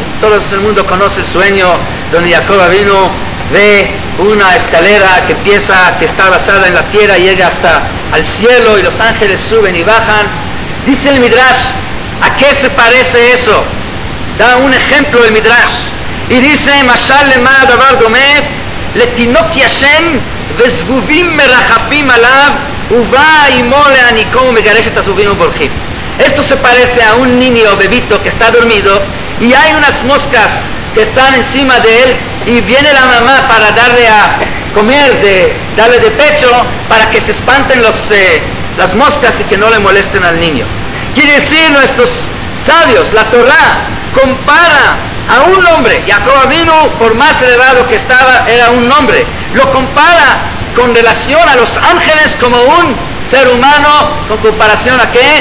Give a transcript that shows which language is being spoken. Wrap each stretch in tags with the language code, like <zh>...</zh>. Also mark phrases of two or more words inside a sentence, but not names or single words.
<es>Todo el mundo conoce el sueño donde Jacob Avinu ve una escalera que está basada en la tierra, llega hasta al cielo y los ángeles suben y bajan. Dice el midrash, ¿a qué se parece eso? Da un ejemplo el midrash y dice,</es> <he>משל למה דבר דומה לתינוק ישן וזבובים מרחפים עליו ובא אמו להניקו מגרשת עזובים ובורחים.</he> <es>Esto se parece a un niño bebito que está dormido y hay unas moscas que están encima de él y viene la mamá para darle a comer, darle de pecho para que se espanten las moscas y que no le molesten al niño. Quiere decir, nuestros sabios, la Torah compara a un hombre, Jacob Avinu, por más elevado que estaba, era un hombre, lo compara con relación a los ángeles como un ser humano, con comparación a qué?</es>